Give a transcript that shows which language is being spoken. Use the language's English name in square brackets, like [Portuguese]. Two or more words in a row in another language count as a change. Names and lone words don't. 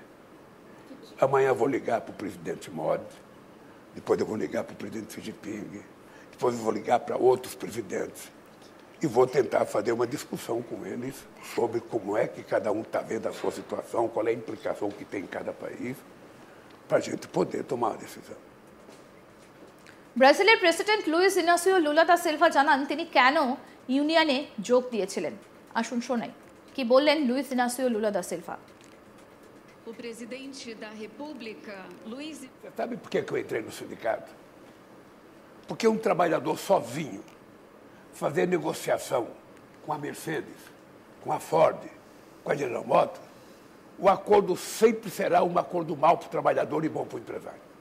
[Portuguese] Amanhã eu vou ligar para o presidente Modi, depois eu vou ligar para o presidente Xi Jinping, depois eu vou ligar para outros presidentes e vou tentar fazer uma discussão com eles sobre como é que cada um está vendo a sua situação, qual é a implicação que tem em cada país, para a gente poder tomar uma decisão. [Bangla] ব্রাজিলের প্রেসিডেন্ট লুইস ইনাসিও লুলা দা সিলভা জানান তিনি কেন ইউনিয়নে যোগ দিয়েছিলেন। আসুন শোনাই কি বললেন লুইস ইনাসিও লুলা দা সিলভা। [Portuguese] O presidente da República, Luiz... Você sabe por que eu entrei no sindicato? Porque um trabalhador sozinho fazer negociação com a Mercedes, com a Ford, com a General Motors, o acordo sempre será um acordo mau para o trabalhador e bom para o empresário.